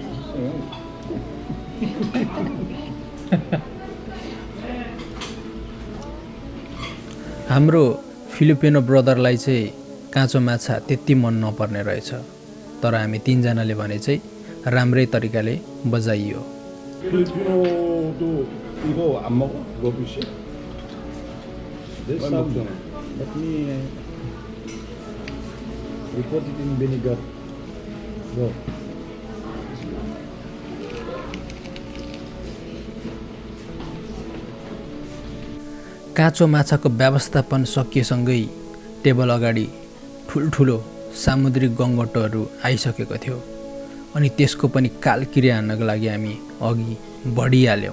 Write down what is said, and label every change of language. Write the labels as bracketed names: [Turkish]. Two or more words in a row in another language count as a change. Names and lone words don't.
[Nepali] हाम्रो फिलिपिनो ब्रदरलाई चाहिँ काँचो माछा त्यति मन नपर्ने रहेछ, तर हामी 3 जनाले भने चाहिँ राम्रै तरिकाले बजाइयो। [Korean] 필리핀어도 이거 안 먹어? 러비시? [English] There's [Korean] 많이 [English] some. [Korean] 먹잖아. [English] Let me. We put it in vinegar. Go. [Nepali] काँचो माछाको व्यवस्थापन सकिएसँगै टेबल अगाडि ठुल्ठुलो सामुद्रिक गङ्गटोहरू आइसकेको थियो अनि त्यसको पनि कालकिरे हान्नको लागि हामी अघि बढिहाल्यौँ।